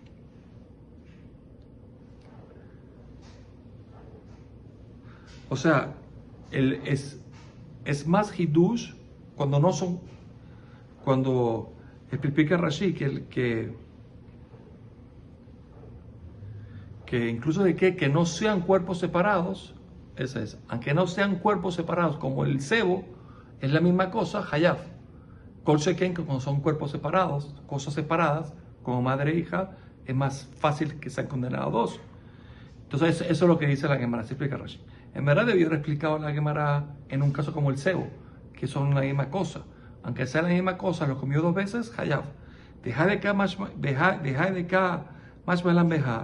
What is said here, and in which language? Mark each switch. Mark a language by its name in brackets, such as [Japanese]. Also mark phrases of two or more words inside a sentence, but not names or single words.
[Spanish] O sea, es más hidush cuando no son, cuando explica Rashi que incluso de que no sean cuerpos separados, aunque no sean cuerpos separados como el cebo, es la misma cosa, hayaf. [Hebrew] כל שכן, [Spanish] cuando son cuerpos separados, cosas separadas, como madre e hija, es más fácil que sean condenados dos. Entonces, eso es lo que dice la Gemara, se explica Rashi. En verdad debió haber explicado la Gemara en un caso como el cebo, que son la misma cosa. Aunque sea la misma cosa, lo comió dos veces, hayav. Deja de acá más malam beja.